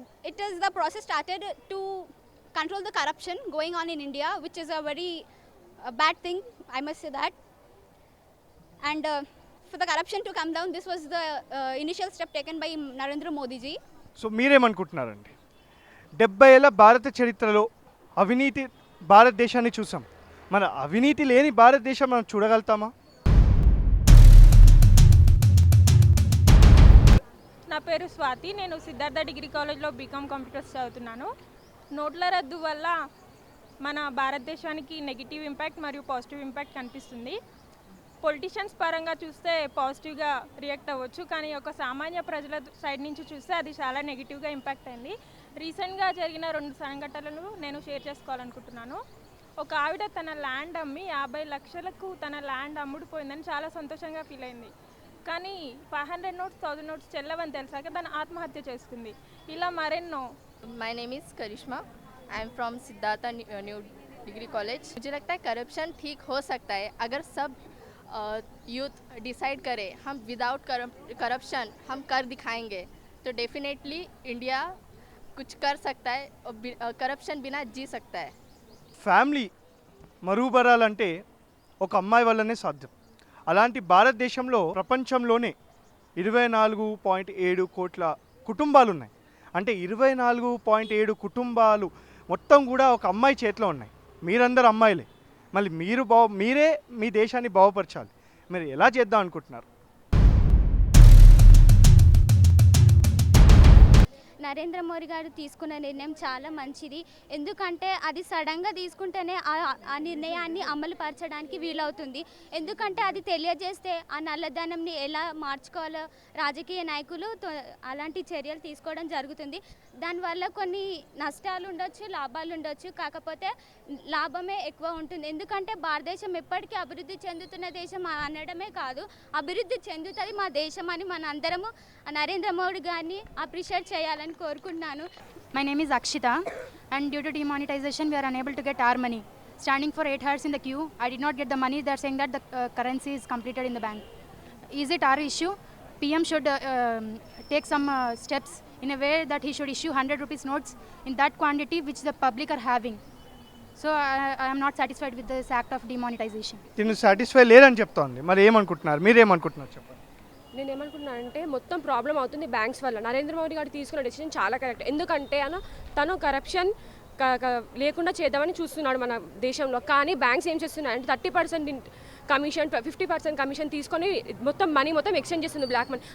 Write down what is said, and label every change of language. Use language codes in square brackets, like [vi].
[en] It is the process started to control the corruption going on in India, which is a very bad thing, I must say that. And for the corruption to come down, this was the initial step taken by Narendra Modi ji. [te] So మీరేమనుకుంటున్నారండి? 70 ఏళ్ళ భారత చరిత్రలో అవినీతి భారతదేశాన్ని చూసాం. మన అవినీతి లేని భారతదేశం మనం చూడగలుగుతామా? నా పేరు స్వాతి. నేను సిద్ధార్థ డిగ్రీ కాలేజ్లో బీకామ్ కంప్యూటర్స్ చదువుతున్నాను. నోట్ల రద్దు వల్ల మన భారతదేశానికి నెగిటివ్ ఇంపాక్ట్ మరియు పాజిటివ్ ఇంపాక్ట్ కనిపిస్తుంది. పొలిటీషియన్స్ పరంగా చూస్తే పాజిటివ్గా రియాక్ట్ అవ్వచ్చు, కానీ ఒక సామాన్య ప్రజల సైడ్ నుంచి చూస్తే అది చాలా నెగిటివ్గా ఇంపాక్ట్ అయింది. రీసెంట్గా జరిగిన 2 సంఘటనలు నేను షేర్ చేసుకోవాలనుకుంటున్నాను. ఒక ఆవిడ తన ల్యాండ్ అమ్మి 50 లక్షలకు తన ల్యాండ్ అమ్ముడుపోయిందని చాలా సంతోషంగా ఫీల్ అయింది. కానీ 500 నోట్స్ 1000 నోట్స్ చెల్లవని తెలిసాక తను ఆత్మహత్య చేసుకుంది. ఇలా మరెన్నో. [en] My name is Karishma. I am from Siddhartha New Degree College. [hi] मुझे लगता है करप्शन ठीक हो सकता है अगर सब यूथ डिसाइड करे हम विदाउट करप्शन हम कर दिखाएंगे तो डेफिनेटली इंडिया कुछ कर सकता है और करप्शन बिना जी सकता है. [te] ఫ్యామిలీ మరుగుపరాలంటే ఒక అమ్మాయి వల్లనే సాధ్యం. అలాంటి భారతదేశంలో ప్రపంచంలోనే 24.7 కోట్ల కుటుంబాలు ఉన్నాయి. అంటే 24.7 కుటుంబాలు మొత్తం కూడా ఒక అమ్మాయి చేతిలో ఉన్నాయి. మీరందరూ అమ్మాయిలే. మళ్ళీ మీరే మీ దేశాన్ని బాగుపరచాలి. మీరు ఎలా చేద్దాం అనుకుంటున్నారు? నరేంద్ర మోడీ గారు తీసుకున్న నిర్ణయం చాలా మంచిది. ఎందుకంటే అది సడన్గా తీసుకుంటేనే ఆ నిర్ణయాన్ని అమలు పరచడానికి వీలవుతుంది. ఎందుకంటే అది తెలియజేస్తే ఆ నల్లధనంని ఎలా మార్చుకోవాలో రాజకీయ నాయకులు అలాంటి చర్యలు తీసుకోవడం జరుగుతుంది. దానివల్ల కొన్ని నష్టాలు ఉండొచ్చు, లాభాలు ఉండొచ్చు. కాకపోతే లాభమే ఎక్కువ ఉంటుంది. ఎందుకంటే భారతదేశం ఎప్పటికీ అభివృద్ధి చెందుతున్న దేశం అనడమే కాదు, అభివృద్ధి చెందుతుంది మా దేశం అని మన అందరము నరేంద్ర మోడీ గారిని అప్రిషియేట్ చేయాలని కోరుకుంటున్నాను. [en] My name is Akshita, and due to demonetization we are unable to get our money. Standing for 8 hours in the queue, I did not get the money. They are saying that the currency is completed in the bank. Is it our issue? PM should take some steps in a way that he should issue 100 rupees notes in that quantity which the public are having. So I am not satisfied with this act of demonetization. [te] దీన్ని satisfy లేదని చెప్తోంది. మరి ఏమనుకుంటున్నారు, మీరేమనుకుంటున్నారు చెప్పండి. నేను ఏమనుకుంటున్నాను అంటే మొత్తం ప్రాబ్లం అవుతుంది బ్యాంక్స్ వల్ల. నరేంద్ర మోడీ గారు తీసుకున్న డెసిషన్ చాలా కరెక్ట్. ఎందుకంటే తను కరప్షన్ లేకుండా చేద్దామని చూస్తున్నాడు మన దేశంలో. కానీ బ్యాంక్స్ ఏం చేస్తున్నాయంటే 30% కమిషన్ 50% కమిషన్ తీసుకొని మొత్తం ఎక్స్చేంజ్ చేస్తుంది బ్లాక్ మనీ.